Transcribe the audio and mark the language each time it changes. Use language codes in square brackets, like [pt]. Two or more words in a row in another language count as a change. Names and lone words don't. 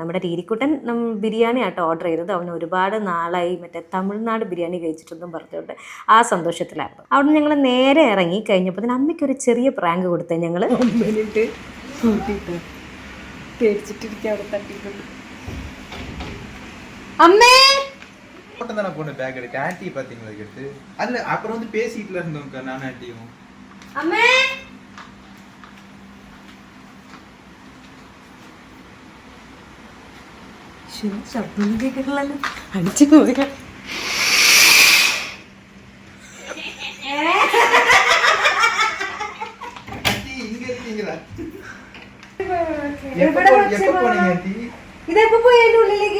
[ml] നമ്മുടെ രീതിക്കുട്ടൻ ബിരിയാണി ആട്ടോ ഓർഡർ ചെയ്തത്. അവന് ഒരുപാട് നാളായി മറ്റേ തമിഴ്നാട് ബിരിയാണി കഴിച്ചിട്ടൊന്നും പറഞ്ഞുകൊണ്ട് ആ സന്തോഷത്തിലായിരുന്നു. അവിടെ ഞങ്ങൾ നേരെ ഇറങ്ങി കഴിഞ്ഞപ്പോൾ അമ്മയ്ക്കൊരു ചെറിയ പ്രാങ്ക് കൊടുത്തേ. ഞങ്ങൾ പേടിച്ചിട്ടിരിക്കുക അവിടെ തട്ടിക്കൊണ്ട്. അമ്മേ [ta] பொண்ணு பேக் எடுத்து ஆன்ட்டி பாத்தீங்களா எடுத்து அல்ல அப்புறம் வந்து பேசிட்டுல இருந்தோம்க்கா நான் ஆன்ட்டியும். [ml] அம்மே ശബ്ദം കേൾക്കണല്ലോ, അടിച്ചു പോയ. ഇതെപ്പോ പോയി അതിന്റെ ഉള്ളിലേക്ക്?